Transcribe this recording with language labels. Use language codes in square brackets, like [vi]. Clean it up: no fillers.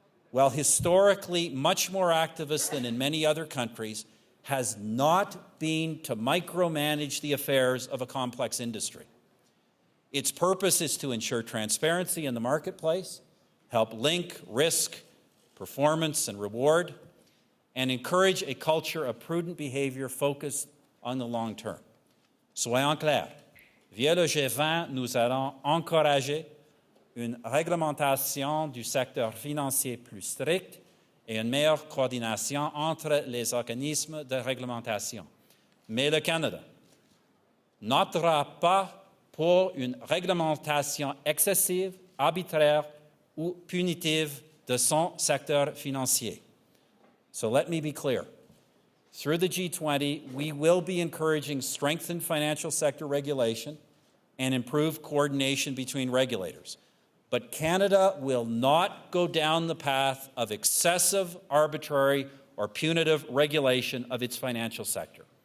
[en] while historically much more activist than in many other countries, has not been to micromanage the affairs of a complex industry. Its purpose is to ensure transparency in the marketplace, help link risk, performance, and reward, and encourage a culture of prudent behavior focused on the long term. [fr] Soyons clairs, via le G20, nous allons encourager une réglementation du secteur financier plus stricte et une meilleure coordination entre les organismes de réglementation. Mais le Canada n'optera pas pour une réglementation excessive, arbitraire ou punitive de son secteur financier. [en] So let me be clear. Through the G20, we will be encouraging strengthened financial sector regulation and improved coordination between regulators. But Canada will not go down the path of excessive, arbitrary, or punitive regulation of its financial sector.